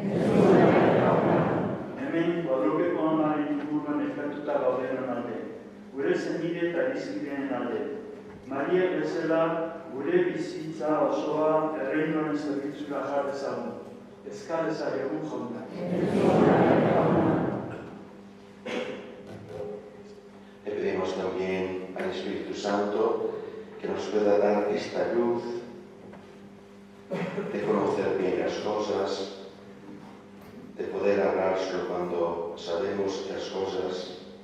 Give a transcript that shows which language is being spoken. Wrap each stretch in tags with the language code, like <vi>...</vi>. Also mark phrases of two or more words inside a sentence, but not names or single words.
<eu>Hemen, Guadalupeko amaren inguruan elkartuta gaudenen alde, gure zenide eta bizkideen alde. Maria bezala gure bizitza osoa erreinoaren zerbitzura jar dezagun. Eskal zaiogun jauna.</eu> <es>Le pedimos también al Espíritu Santo que nos pueda dar esta luz de conocer bien las cosas, de poder hablar solo cuando sabemos las cosas</es>